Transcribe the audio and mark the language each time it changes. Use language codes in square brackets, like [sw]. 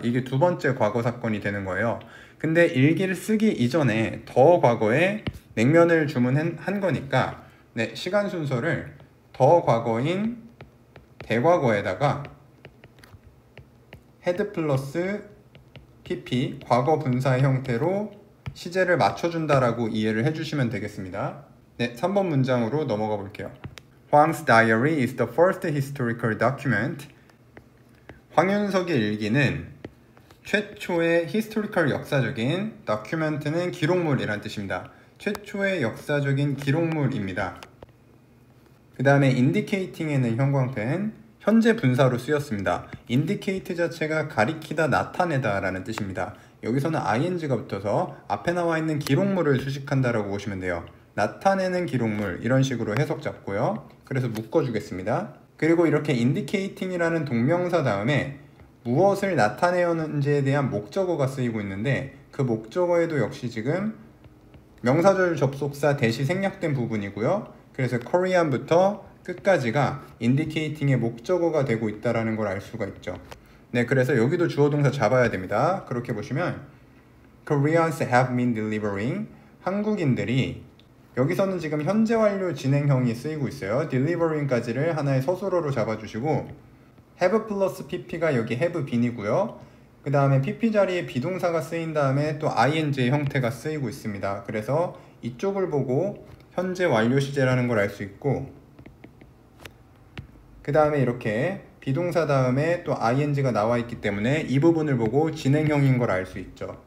[ko] 이게 두 번째 과거 사건이 되는 거예요. 근데 일기를 쓰기 이전에 더 과거에 냉면을 주문한 거니까 네, 시간 순서를 더 과거인 대과거에다가 had 플러스 pp 과거 분사의 형태로 시제를 맞춰준다라고 이해를 해주시면 되겠습니다. 네, 3번 문장으로 넘어가 볼게요. [en] 황's diary is the first historical document. [ko] 황윤석의 일기는 최초의 historical 역사적인 document는 기록물이란 뜻입니다. 최초의 역사적인 기록물입니다. 그 다음에 indicating에는 형광펜 현재 분사로 쓰였습니다. indicate 자체가 가리키다, 나타내다 라는 뜻입니다. 여기서는 ing가 붙어서 앞에 나와 있는 기록물을 수식한다라고 보시면 돼요. 나타내는 기록물 이런 식으로 해석 잡고요. 그래서 묶어주겠습니다. 그리고 이렇게 indicating이라는 동명사 다음에 무엇을 나타내었는지에 대한 목적어가 쓰이고 있는데 그 목적어에도 역시 지금 명사절 접속사 대시 생략된 부분이고요. 그래서 Korean부터 끝까지가 indicating의 목적어가 되고 있다는 걸 알 수가 있죠. 네, 그래서 여기도 주어 동사 잡아야 됩니다. [en] 그렇게 보시면 Koreans have been delivering. [ko] 한국인들이 여기서는 지금 현재 완료 진행형이 쓰이고 있어요. delivering까지를 하나의 서술어로 잡아주시고 have 플러스 pp가 여기 have been이고요. 그 다음에 pp 자리에 비동사가 쓰인 다음에 또 ing의 형태가 쓰이고 있습니다. 그래서 이쪽을 보고 현재 완료 시제라는 걸 알 수 있고 그 다음에 이렇게 비동사 다음에 또 ing가 나와 있기 때문에 이 부분을 보고 진행형인 걸 알 수 있죠.